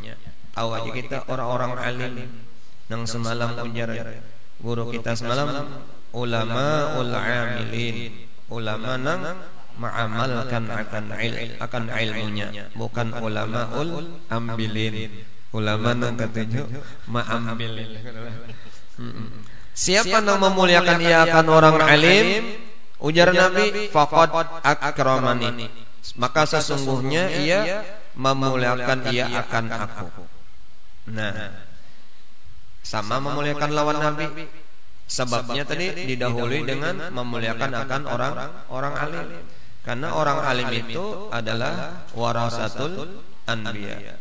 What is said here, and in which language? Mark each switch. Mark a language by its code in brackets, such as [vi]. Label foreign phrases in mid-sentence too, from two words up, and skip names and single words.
[bjn] Tahu aja kita orang-orang alim nang semalam ujar guru kita semalam, [ar] علماء العاملين, [bjn] ulama nang mengamalkan akan ilmunya, bukan ulama ul ambilin, ulama nang ketujuh ma'ambilin. Siapa yang memuliakan ia akan orang alim, ujar Nabi, [ar] فقد أكرمني, [bjn] maka sesungguhnya ia memuliakan ia akan aku. Nah, sama memuliakan lawan Nabi. Sebabnya tadi didahului dengan memuliakan akan orang alim, karena orang alim itu adalah [ar] ورثة الأنبياء.